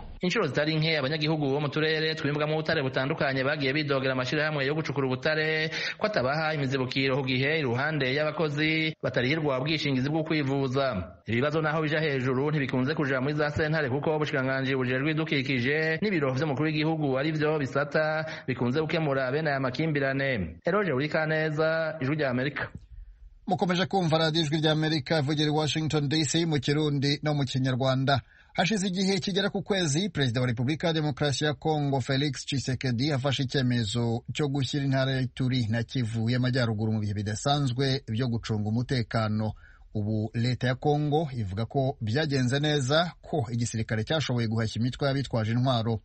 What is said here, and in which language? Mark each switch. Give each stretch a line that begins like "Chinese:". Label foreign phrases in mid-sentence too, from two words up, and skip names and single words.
Rundi: Inshuro zitari nke abanyagihugu bo mu turere twimbwamo ubutare butandukanye bagiye bidogera amashirahamwe yo gucukura ubutare ko atabaha imizibukiro ku gihe iruhande y'abakozi batarihirwa ubwishingizi bwo kwivuza. Ibibazo naho bija hejuru ntibikunze kuja muri za sentare kuko ubushikiranganji bujejwe idukikije n'ibiro vy'umukuru w'igihugu ari vyo bisata bikunze gukemura bene aya makimbirane. Eroje Urikaneza, Ijwi rya Amerika.
Kinyarwanda: Mukomeje kumva radiyo Ijwi rya Amerika ivugira i Washington DC mu Kirundi no mu Kinyarwanda. Hashize igihe kigera ku kwezi Perezida wa Repubulika ya Demokarasi ya Kongo Felix Tshisekedi afashe icyemezo cyo gushyira intara ya Ituri na Kivu y'Amajyaruguru mu bihe bidasanzwe byo gucunga umutekano. Ubu leta ya Kongo ivuga ko byagenze neza ko igisirikare cyashoboye guhashya imitwe y'abitwaje intwaro.